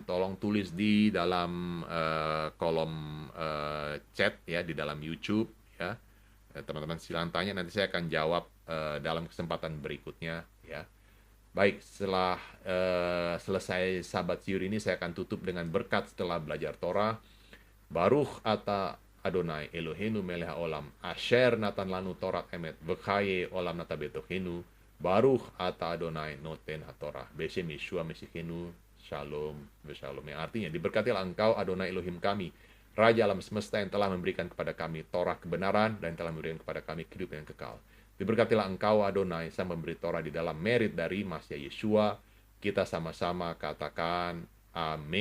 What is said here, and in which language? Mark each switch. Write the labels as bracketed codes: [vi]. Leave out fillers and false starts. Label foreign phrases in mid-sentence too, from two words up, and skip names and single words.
[id] Tolong tulis di dalam kolom chat ya, di dalam YouTube ya. Teman-teman silakan tanya, nanti saya akan jawab dalam kesempatan berikutnya ya. Baik, setelah selesai sahabat siur ini, saya akan tutup dengan berkat setelah belajar Torah. [he] ברוך אתה אדני אלהינו מלך העולם אשר נתן לנו תורת אמת וחיי עולם נטע בתוכנו ברוך אתה אדני נותן התורה בשם ישוע משיחנו שלום ושלום, [id] yang artinya diberkatilah engkau Adonai Elohim kami, Raja alam semesta yang telah memberikan kepada kami Torah kebenaran dan telah memberikan kepada kami kehidupan yang kekal. Diberkatilah engkau Adonai sang memberi Torah di dalam merit dari Masya Yeshua. Kita sama-sama katakan amin.